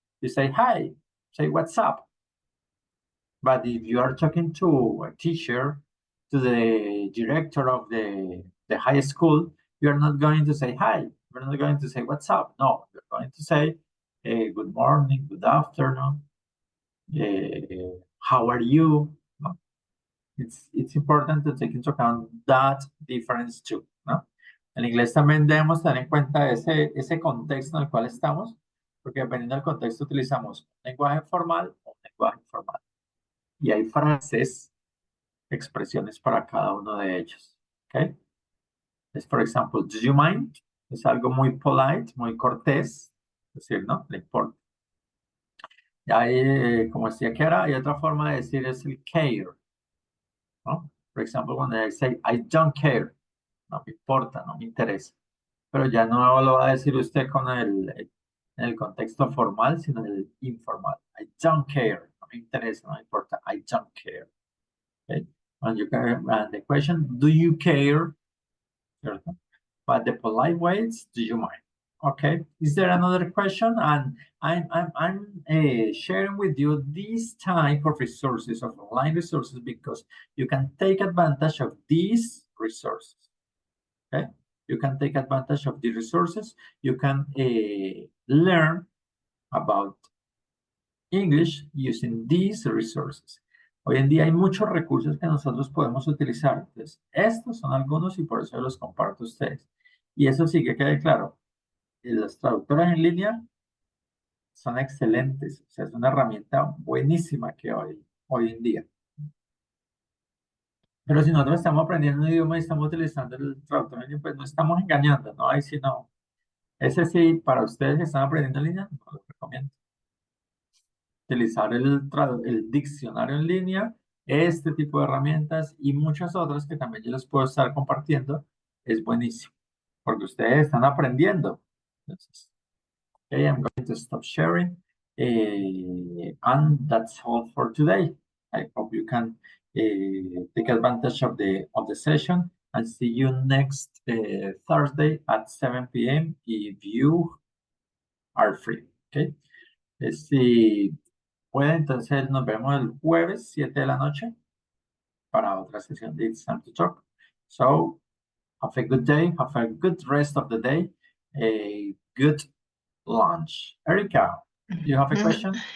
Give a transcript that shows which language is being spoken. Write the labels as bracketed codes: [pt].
[en] You say hi, say what's up. But if you are talking to a teacher, to the director of the high school, you're not going to say hi. You're not going to say what's up. No, you're going to say good morning, good afternoon, how are you? No? It's important to take into account that difference too, ¿no? [es] En inglés también debemos tener en cuenta ese contexto en el cual estamos, porque dependiendo del contexto utilizamos un lenguaje formal o un lenguaje informal. Y hay frases, expresiones para cada uno de ellos, ¿ok? Es, por ejemplo, [en] do you mind? [es] Es algo muy [en] polite, [es] muy cortés, es decir, ¿no? Le importa. Y hay, como decía Kiara, hay otra forma de decir es el care, ¿no? Por ejemplo, cuando [en] I say, I don't care, [es] no me importa, no me interesa. Pero ya no lo va a decir usted con en el contexto formal, sino en el informal. [en] I don't care, [es] no me interesa, no me importa, I don't care. [en] Okay? And the question, do you care? [es] ¿Cierto? [en] But the polite way is, do you mind? Okay, is there another question? And I'm sharing with you this type of resources, of online resources, because you can take advantage of these resources. Okay, you can take advantage of the resources. You can learn about English using these resources. [es] Hoy en día hay muchos recursos que nosotros podemos utilizar. Entonces, estos son algunos y por eso los comparto a ustedes. Y eso sí que quede claro. Las traductoras en línea son excelentes. O sea, es una herramienta buenísima que hoy en día. Pero si nosotros estamos aprendiendo un idioma y estamos utilizando el traductor en línea, pues no estamos engañando, ¿no? Ahí sí no. Ese sí, para ustedes que están aprendiendo en línea, no lo recomiendo. Utilizar el diccionario en línea, este tipo de herramientas y muchas otras que también yo les puedo estar compartiendo, es buenísimo, porque ustedes están aprendiendo. Entonces, [en] okay, I'm going to stop sharing, and that's all for today. I hope you can take advantage of the session and see you next Thursday at 7 p.m. if you are free. Okay. [es] Si puede, entonces nos vemos el jueves 7 de la noche para otra sesión de It's Time to Talk. [en] So, have a good day, have a good rest of the day, a good lunch. Erica, you have a question?